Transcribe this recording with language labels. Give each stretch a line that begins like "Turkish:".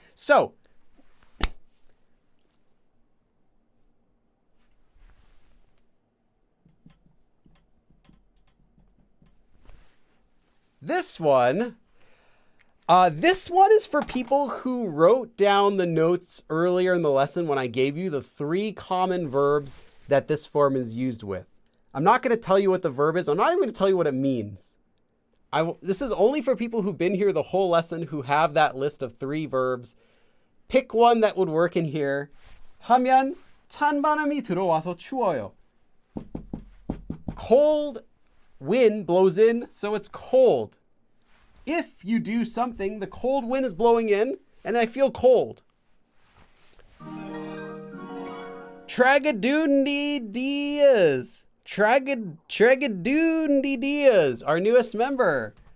English: So, this one is for people who wrote down the notes earlier in the lesson when I gave you the 3 common verbs that this form is used with. I'm not going to tell you what the verb is. I'm not even going to tell you what it means. This is only for people who've been here the whole lesson, who have that list of 3 verbs. Pick one that would work in here.
Korean: 하면 찬바람이 들어와서 추워요.
English: Cold wind blows in, so it's cold. If you do something, the cold wind is blowing in, and I feel cold. Tragadoondy Diaz. Tragadoondy Diaz, our newest member.